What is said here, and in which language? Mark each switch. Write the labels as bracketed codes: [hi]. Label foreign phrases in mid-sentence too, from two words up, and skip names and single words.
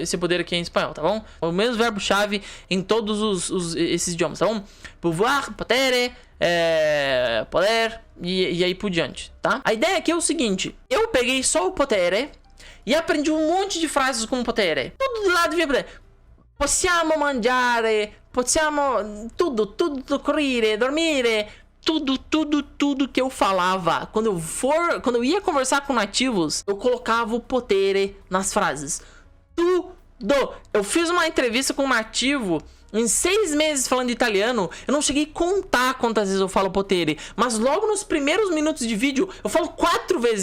[pt] Esse poder aqui é em espanhol, tá bom? O mesmo verbo-chave em todos esses idiomas, tá bom? Povoar, potere, poder e aí por diante, tá? A ideia aqui é o seguinte: eu peguei só o potere e aprendi um monte de frases com potere. Tudo do lado de potere. [it] possiamo mangiare, possiamo [pt] tudo [it] correre, dormire, [pt] tudo que eu falava. Quando eu ia conversar com nativos, eu colocava o potere nas frases. Tudo. Eu fiz uma entrevista com um nativo em 6 meses falando italiano. Eu não cheguei a contar quantas vezes eu falo potere, mas logo nos primeiros minutos de vídeo eu falo 4 vezes.